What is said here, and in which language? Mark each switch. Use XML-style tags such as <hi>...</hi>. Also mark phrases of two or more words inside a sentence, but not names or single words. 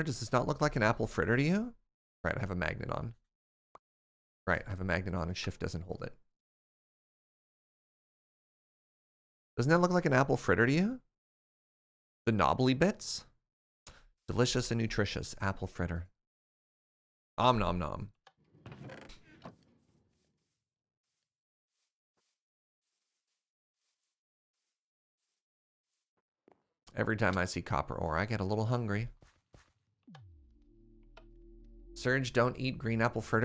<en>Does this not look like an apple fritter to you? Right, I have a magnet on. Right, I have a magnet on and shift doesn't hold it. Doesn't that look like an apple fritter to you? The knobbly bits? Delicious and nutritious apple fritter. Om nom nom. Every time I see copper ore, I get a little hungry. Surge, don't eat green apple fritters.</en>